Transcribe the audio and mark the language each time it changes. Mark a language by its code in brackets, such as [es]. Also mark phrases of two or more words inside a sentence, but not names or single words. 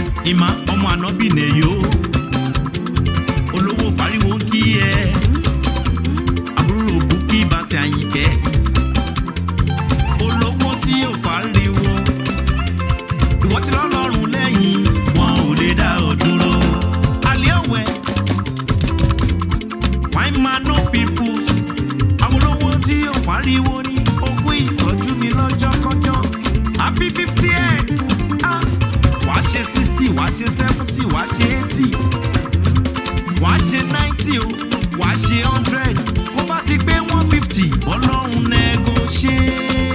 [yo] Ìmá ọmọ ànábì nìyó. Olówó fariwo ń kí ẹ. Àbúrò Bùkí Ìbáṣẹ Àyìnkẹ́. Olówó tí yóò fariwo. Ìwọ tí lọ́lọ́run lẹ́yìn, wọn ò lè dá ọ dúró. Àlẹ́ òwe. [en] Fine man, no pimples. [yo] Àwọn olówó tí yóò fariwo ní okú ìtọ́jú mi lọ́jọ́kọ́jọ́. [en] Happy fiftieth. [yo] Ah, wàá ṣe sixty, wàá ṣe seventy, wàá ṣe eighty. Wàá ṣe ninety o, wàá ṣe hundred. Kó bá ti pé one fifty, Ọlọ́run negotiate.